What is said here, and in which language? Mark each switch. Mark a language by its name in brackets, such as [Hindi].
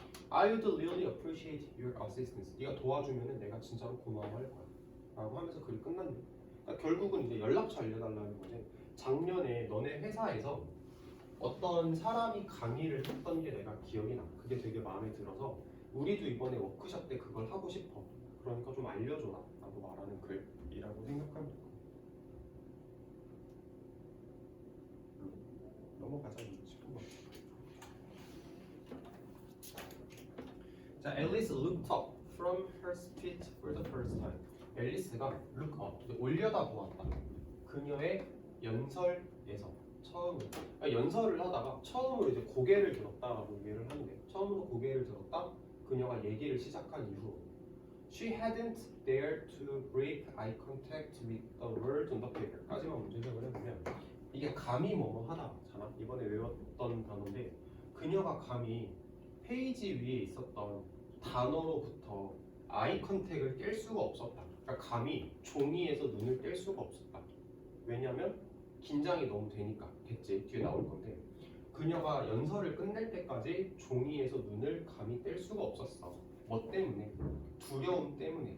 [English] I would really appreciate your assistance. [Korean] 네가 도와주면은 내가 진짜로 고마워할 거야. 라고 하면서 글이 끝났네. 그러니까 결국은 이제 연락처 알려달라는 거지. 작년에 너네 회사에서 어떤 사람이 강의를 했던 게 내가 기억이 나. 그게 되게 마음에 들어서 우리도 이번에 워크숍 때 그걸 하고 싶어. 그러니까 좀 알려줘라 라고 말하는 글이라고 생각하면 될 거야. 넘어가자. [English] 자, Alice looked up from her speech for the first time. [Korean] 앨리스가 look up, 올려다 보았다. 그녀의 연설에서 처음으로. 그러니까 연설을 하다가 처음으로 이제 고개를 들었다라고 이해를 하는데 처음으로 고개를 들었다. 그녀가 얘기를 시작한 이후 [English] She hadn't dared to break eye contact with the words on the paper. [Korean] 까지만 먼저 해석을 해보면 이게 감히 뭐뭐 하다잖아. 이번에 외웠던 단어인데 그녀가 감히 페이지 위에 있었던 단어로부터 아이 컨택을 깰 수가 없었다. 그러니까 감히 종이에서 눈을 뗄 수가 없었다. 왜냐면 긴장이 너무 되니까. 겠지? 뒤에 나올 건데 그녀가 연설을 끝낼 때까지 종이에서 눈을 감히 뗄 수가 없었어. 뭐 때문에? 두려움 때문에.